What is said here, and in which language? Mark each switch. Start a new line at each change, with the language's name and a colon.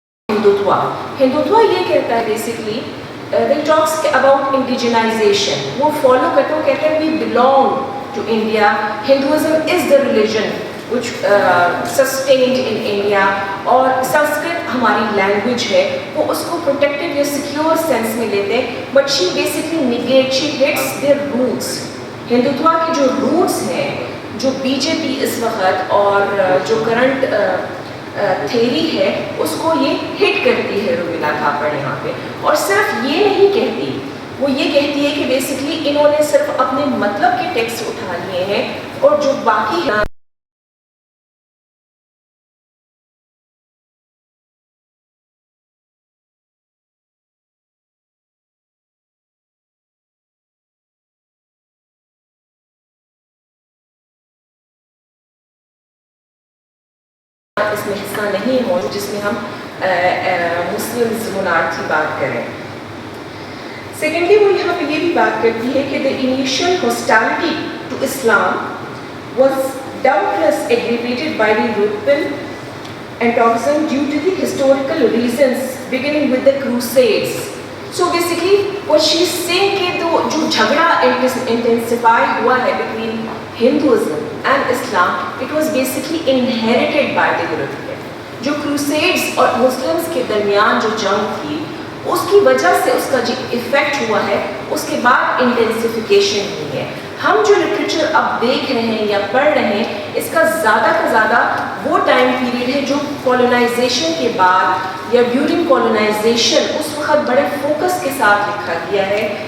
Urdu: ہندوتوا. ہندوتوا یہ کہتا ہے basically
English: they talks about indigenization.
Urdu: وہ فالو کرتے ہیں, وہ کہتے ہیں
English: we belong to India. Hinduism is the religion which sustained in India.
Urdu: اور سنسکرت ہماری لینگویج ہے, وہ اس کو پروٹیکٹیو یا سیکیور سینس میں لیتے ہیں.
English: But she basically negate, she hits their roots.
Urdu: Hindutva کے جو روٹس ہیں, جو بی جے پی اس وقت اور جو کرنٹ تھیری ہے, اس کو یہ ہٹ کرتی ہے رومیلا تھاپڑ یہاں پہ. اور صرف یہ نہیں کہتی, وہ یہ کہتی ہے کہ بیسکلی انہوں نے صرف اپنے مطلب کے ٹیکسٹ اٹھا لیے ہیں اور جو باقی اس میں حصہ نہیں ہو جس میں ہم مسلم مونارکی بات کریں. سیکنڈلی وہ یہاں پہ یہ بھی بات کرتی ہے کہ
English: the initial hostility to Islam was doubtless aggravated by the European antagonism due to the historical reasons beginning with the Crusades. So basically what she is saying
Urdu: کہ جو جھگڑا
English: intensify
Urdu: ہوا ہے
English: between Hinduism and Islam, it was basically inherited by the European.
Urdu: جو Crusades اور Muslims کے درمیان جو جنگ تھی, اس کی وجہ سے اس کا جو ایفیکٹ ہوا ہے, اس کے بعد انٹینسیفیکیشن ہوئی ہے. ہم جو لٹریچر اب دیکھ رہے ہیں یا پڑھ رہے ہیں, اس کا زیادہ کا زیادہ وہ ٹائم پیریڈ ہے جو کولونائزیشن کے بعد یا ڈیورنگ کولونائزیشن اس وقت بڑے فوکس کے ساتھ لکھا گیا ہے.